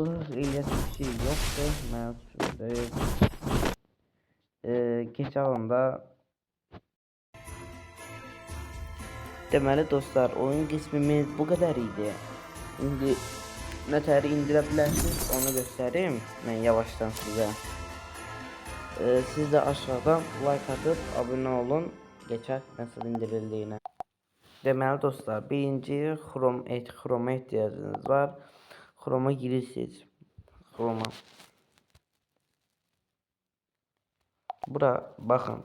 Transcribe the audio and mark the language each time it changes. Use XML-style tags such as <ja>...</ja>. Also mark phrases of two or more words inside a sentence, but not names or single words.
<az>İlyas bir şey yoxdur. Mən suçumdayım. Keçək onda. Deməli dostlar, oyun qismimiz bu qədər idi. İndi nətəri indirə bilərsiniz, onu göstəreyim mən yavaşdan sizə.</az> <tr>Siz de aşağıdan like atıp abone olun. Geçer nasıl indirildiğine.</tr> <az>Deməli dostlar,</az> <tr>birinci Chrome ihtiyacınız var.</tr> <az>Chrome'a girirsiniz. Chrome'a. Bakın.</az>